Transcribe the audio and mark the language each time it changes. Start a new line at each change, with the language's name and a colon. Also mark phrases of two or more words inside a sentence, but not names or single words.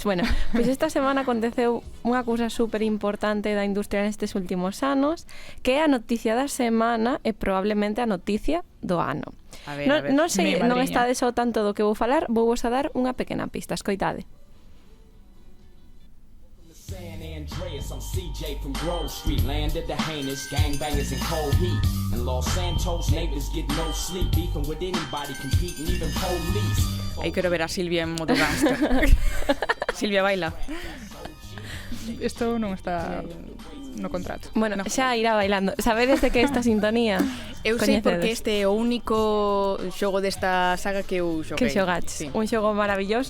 Galician: Bueno, pois esta semana aconteceu unha cousa super importante da industria nestes últimos anos, que é a noticia da semana e probablemente a noticia do ano. A ver, non sei, non estades ao tanto do que vou falar, vou vos a dar unha pequena pista, escoitade.
English: San Andreas, I'm CJ from Grove Street. Landed the heinous gangbangers in cold heat. And Los Santos neighbors get no sleep. Beefing with anybody, competing, even police.
Galician: Aí quero ver a Silvia en modo gangster. Silvia baila. Isto non está no contrato. Bueno, xa irá bailando. Sabedes de que esta sintonía? Eu sei porque este é o único xogo desta saga que eu xoguei. Que xogaches. Sí. Un xogo maravilloso.